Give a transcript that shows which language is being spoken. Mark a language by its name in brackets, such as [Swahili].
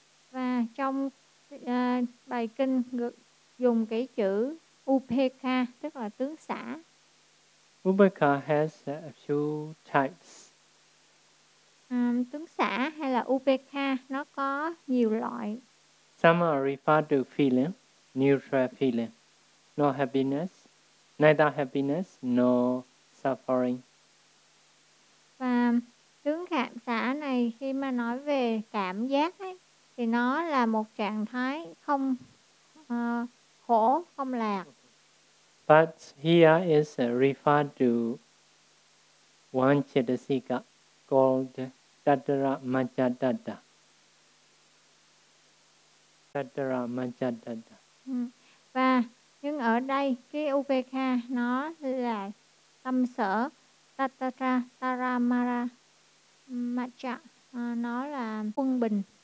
[Vietnamese] Và trong bài kinh dùng cái chữ Upaka, tức là tướng xả. [English] Upaka has a few types. [Vietnamese] Tướng xả hay là Upaka, nó có nhiều loại. [English] Some are referred to feeling, neutral feeling, no happiness, neither happiness nor suffering. [Vietnamese] Và tướng cảm xả này khi mà nói về cảm giác ấy, thì nó là một trạng thái không khổ, không lạc. [English] But here is referred to one chittasika called tatara majjadatta. [Pali] Tatara majjadatta. [Vietnamese] Và nhưng ở đây cái upekha nó là tâm sở tatara taramara majja, nó là quân bình.